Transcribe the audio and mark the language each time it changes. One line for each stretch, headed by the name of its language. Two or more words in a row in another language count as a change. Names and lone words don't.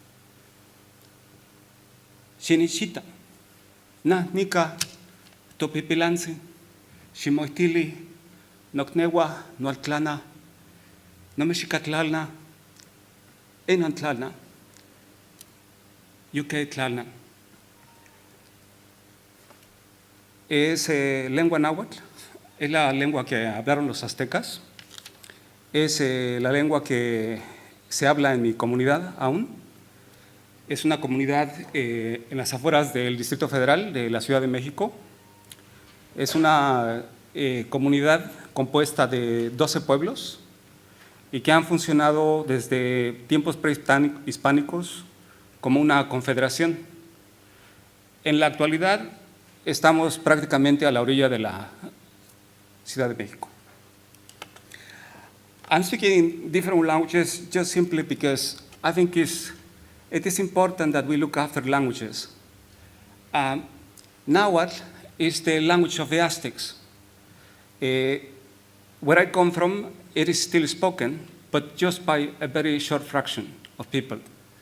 Nahuatl languages: Xinichita, na nika topipilanzi, ximoitili, noknewa, noaltlana, nomexicatlalna, enantlalna, yuquetlalna.
Spanish: Es lengua náhuatl. Es la lengua que hablaron los aztecas, es la lengua que se habla en mi comunidad aún. Es una comunidad en las afueras del Distrito Federal de la Ciudad de México. Es una comunidad compuesta de 12 pueblos y que han funcionado desde tiempos prehispánicos como una confederación. En la actualidad estamos prácticamente a la orilla de la Ciudad de México.
English: I'm speaking different languages just simply because I think it is important that we look after languages. Nahuatl is the language of the Aztecs. Where I come from, it is still spoken, but just by a very short fraction of people.